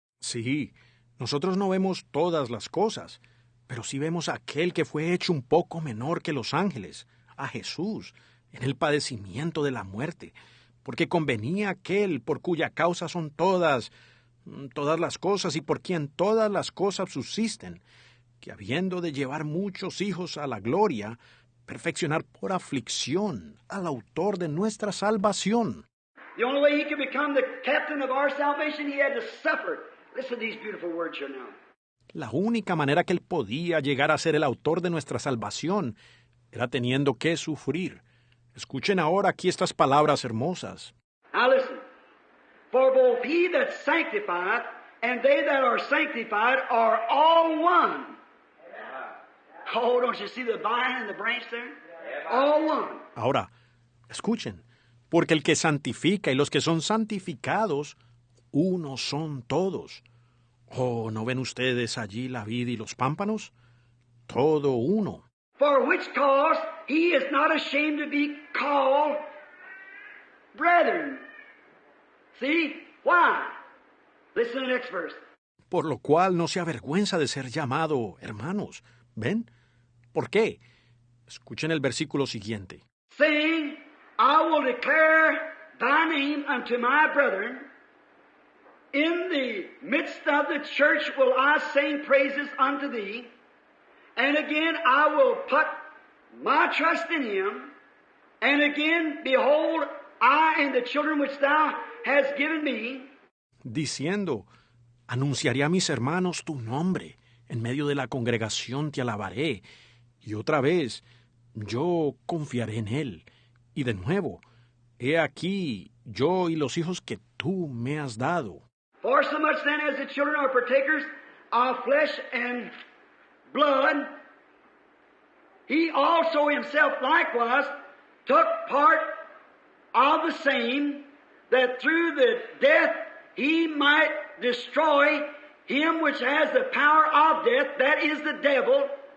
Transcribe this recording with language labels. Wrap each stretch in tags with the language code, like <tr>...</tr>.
<es>Sí, nosotros no vemos todas las cosas, pero sí vemos a aquel que fue hecho un poco menor que los ángeles, a Jesús, en el padecimiento de la muerte, porque convenía aquel por cuya causa son todas las cosas y por quien todas las cosas subsisten, que habiendo de llevar muchos hijos a la gloria, perfeccionar por aflicción al autor de nuestra salvación.</es> <en>The only way he could become the captain of our salvation, he had to suffer. Listen to these beautiful words here now.</en> <es>La única manera que él podía llegar a ser el autor de nuestra salvación era teniendo que sufrir. Escuchen ahora aquí estas palabras hermosas.</es> <en>Now listen. For both he that sanctified and they that are sanctified are all one. Oh, don't you see the vine and the branch there? All one.</en> <es>Ahora, escuchen. Porque el que santifica y los que son santificados, uno son todos. Oh, ¿no ven ustedes allí la vid y los pámpanos? Todo uno.</es> <en>For which cause he is not ashamed to be called brethren. See? Why? Listen to the next verse.</en> <es>Por lo cual no se avergüenza de ser llamado hermanos. ¿Ven? ¿Por qué? Escuchen el versículo siguiente.</es> <en>Saying, I will declare thy name unto my brethren. In the midst of the church will I sing praises unto thee. And again I will put my trust in him. And again, behold, I and the children which thou hast given me.</en> <es>Diciendo, anunciaré a mis hermanos tu nombre. En medio de la congregación te alabaré. Y otra vez, yo confiaré en él. Y de nuevo, he aquí, yo y los hijos que tú me has dado.</es> <en>For so much then as the children are partakers of flesh and blood, he also himself likewise took part of the same, that through the death he might destroy him which has the power of death, that is the devil,</en>